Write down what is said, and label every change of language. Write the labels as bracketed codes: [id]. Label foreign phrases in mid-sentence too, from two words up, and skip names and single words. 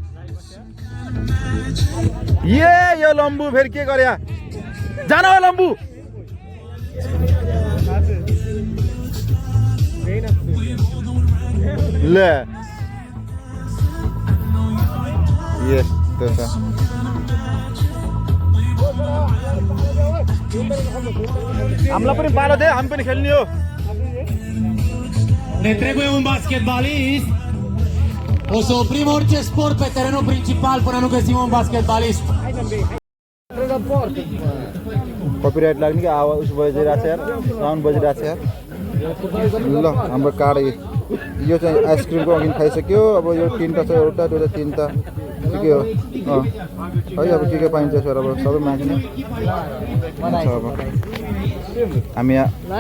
[ne] यो लम्बू फेरि के गरे जान हो लम्बू ल यस्तो छ हामीलाई पनि पालो दे हामी पनि खेल्ने हो [ro] Ne trebuie un basketbalist. O să oprim orice sport pe terenul principal până nu găsim un basketbalist. [ne] कपिराइट लाग्ने कि आवाज उस बजिरहेको छ यार साउन्ड बजिरहेको छ यार ल हाम्रो कार्ड यो चाहिँ आइसक्रिमको अघि खाइसक्यो अब यो तीनटा छ एउटा दुईटा तीनटा के हो है अब के पाइन्छ सर अब सबै माग्ने अब हामी यहाँ